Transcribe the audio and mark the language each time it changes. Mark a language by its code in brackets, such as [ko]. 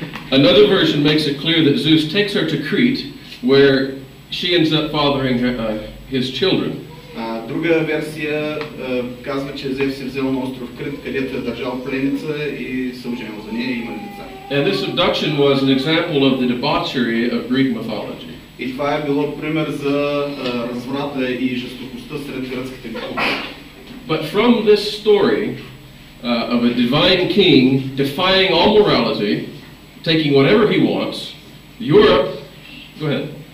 [en] Another version makes it clear that Zeus takes her to Crete, where she ends up fathering his children. [bg] Друга версия казва, че Зевс се взел на остров Крит, където е държал пленница и се оженил за нея и имали деца. [en] And this abduction was an example of the debauchery of Greek mythology. [bg] И това е било пример за разврата и жестокостта сред гръцките митологии. [en] But from this story of a divine king defying all morality, taking whatever he wants, Europe, go ahead.